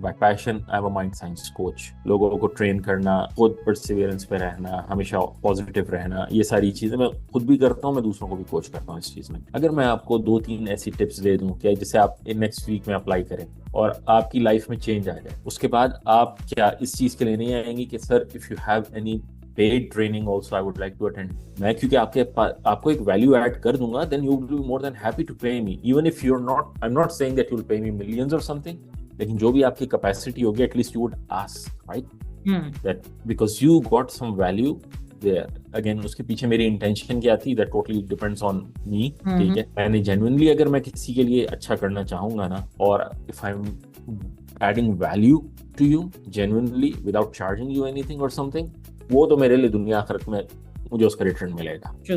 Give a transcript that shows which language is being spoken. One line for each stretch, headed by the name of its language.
English: By passion I am a mind science coach.
Urdu: لوگوں کو train کرنا، خود پرسیویرنس پہ رہنا، ہمیشہ پازیٹیو رہنا، یہ ساری چیزیں میں خود بھی کرتا ہوں، میں دوسروں کو بھی کوچ کرتا ہوں اس چیز میں. اگر میں آپ کو 2-3 ایسی ٹپس دے دوں کہ جسے آپ نیکسٹ ویک میں اپلائی کریں اور آپ کی لائف میں چینج آ جائے، اس کے بعد آپ کیا اس چیز کے لیے نہیں آئیں گی کہ sir
English: If you have any paid training also I would like to attend.
Urdu: میں کیونکہ آپ کو ایک ویلیو ایڈ کر دوں گا,
English: then you will be more than happy to pay me, even if you're not, I'm not saying that you'll pay me millions or something,
Urdu: لیکن جو بھی آپ کی کیپیسٹی ہوگی
English: at least you would ask, right? That because you got some value there.
Urdu: Again اس کے پیچھے میری intention کیا تھی,
English: that totally depends on me.
Urdu: ٹھیک ہے, میں نے genuinely اگر میں کسی کے لیے اچھا کرنا چاہوں گا نا, اور
English: if I'm adding value to you genuinely without charging you anything or something,
Urdu: وہ تو میرے لیے دنیا آخرت میں مجھے اس کا ریٹرن ملے گا.